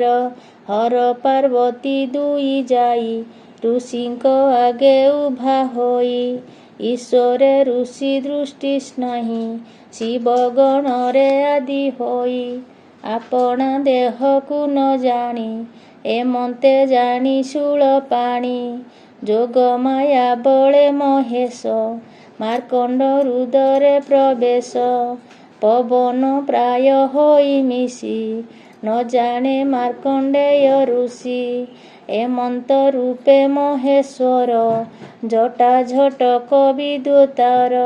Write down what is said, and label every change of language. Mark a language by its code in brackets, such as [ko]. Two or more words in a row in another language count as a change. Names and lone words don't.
[or] ହର ପାର୍ବତୀ ଦୁଇ ଯାଇ ଋଷିଙ୍କ ଆଗେ ଉଭା ହୋଇ ଈଶ୍ୱରେ ଋଷି ଦୃଷ୍ଟି ନାହି ଶିବ ଗଣରେ ଆଦି ହୋଇ ଆପଣା ଦେହକୁ ନ ଜାଣି ଏମନ୍ତେ ଜାଣି शूଳ ପାଣି ଯୋଗମାୟା ବଳେ ମହେଶ ମାର୍କଣ୍ଡ ହୃଦୟରେ ପ୍ରବେଶ। ପବନ ପ୍ରାୟ ହୋଇ ମିଶି ନ ଜାଣେ ମାର୍କଣ୍ଡେୟ ଋଷି। ଏମନ୍ତ ରୂପେ ମହେଶ୍ୱର ଜଟା ଝଟକ ବିଦ୍ୟୁତାର।